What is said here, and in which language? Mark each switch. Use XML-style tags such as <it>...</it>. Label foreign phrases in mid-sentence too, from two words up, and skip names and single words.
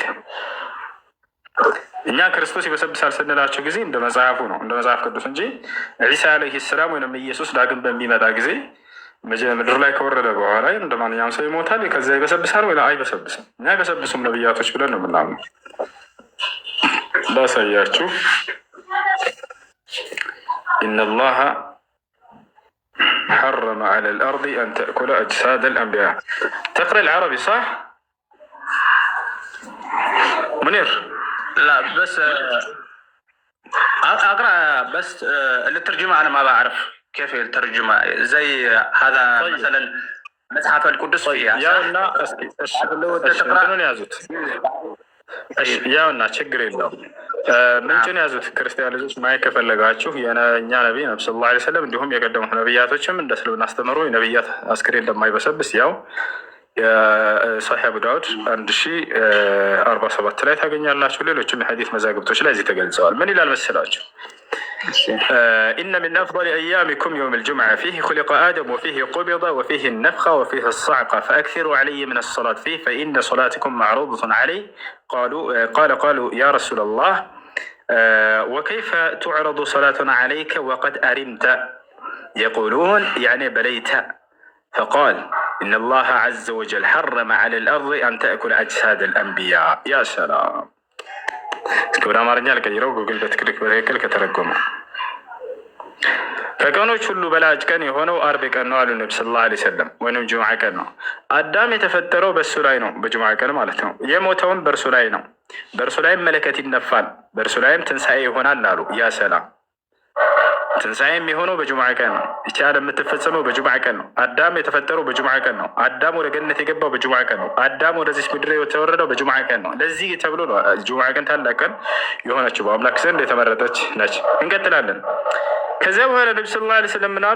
<am>እኛ ክርስቶስ ይበሰብሳል ስንላቸው ጊዜ እንደ መጽሐፉ ነው፣ እንደ መጽሐፍ ቅዱስ እንጂ</am> <ar>عيسى عليه السلام</ar> <am>ወይም ኢየሱስ ዳግም በሚመጣ ጊዜ ምድር ላይ ከወረደ በኋላ እንደ ማንኛውም ሰው ይሞታል፣ ከዚያ ይበሰብሳል ወይ አይበሰብስም። እኛ አይበሰብሱም ነብያቶች ብለን ነው የምናምነው። ላሳያችሁ።</am> <ar>إن الله حرم على الأرض أن تأكل أجساد الأنبياء. تقرأ العربي صح؟ منير؟ لا بس أقرأ بس الترجمة أنا ما بعرف كيف الترجمة زي هذا طيب. مثلا مصحف القدس</ar> <am>ያውና ያዙት ያውና ችግር የለውም። ምንጭን ያዙት። ክርስቲያን ልጆች ማየት ከፈለጋችሁ የእኛ ነቢይ</am> <ar>نبي صلى الله عليه وسلم</ar> <am>እንዲሁም የቀደሙት ነቢያቶችም እንደ እስልምና አስተምሮ የነቢያት አስክሬን እንደማይበሰብስ ያው የሶሒህ አቡ ዳውድ 1047 ላይ ታገኛላችሁ። ሌሎችም የሐዲስ መዛግብቶች ላይ እዚህ ተገልጸዋል። ምን ይላል መሰላችሁ?</am> <ar>إن من أفضل أيامكم يوم الجمعة فيه خلق آدم وفيه قبض وفيه النفخة وفيه الصعقة فأكثروا علي من الصلاة فيه فإن صلاتكم معروضة عليه. قالوا يا رسول الله وكيف تعرض صلاتنا عليك وقد أرمت؟ يقولون يعني بليت. فقال إن الله عز وجل حرم على الأرض أن تأكل أجساد الأنبياء. يا سلام كبر أمرنا لك يروق وقل بتكلك بهيكل كترقمه</ar> <am>ከቀኖች ሁሉ በላጭ ቀን የሆነው አርብ ቀን ነው አሉ</am> <ar>نبي صلى الله عليه وسلم፣</ar> <am>ወይም ጁምዓ ቀን ነው። አዳም የተፈጠረው በእሱ ላይ ነው፣ በጁምዓ ቀን ማለት ነው። የሞተውም በእርሱ ላይ ነው። በእርሱ ላይም መለከት ይነፋል፣ በእርሱ ላይም ትንሣኤ ይሆናል አሉ።</am> <ar>يا سلام</ar> <am>ትንሣኤ የሚሆነው በጁምዓ ቀን ነው። ይቺ ዓለም የምትፈጸመው በጁምዓ ቀን ነው። አዳም የተፈጠረው በጁምዓ ቀን ነው። አዳም ወደ ገነት የገባው በጁምዓ ቀን ነው። አዳም ወደዚች ምድር የተወረደው በጁምዓ ቀን ነው። ለዚህ ተብሎ ነው ጁምዓ ቀን ታላቅ ቀን የሆነችው፣ በአምላክ ዘንድ የተመረጠች ነች። እንቀጥላለን። ከዚያ በኋላ</am> <ar>نبي صلى الله عليه وسلم</ar> <am>ምን አሉ?</am>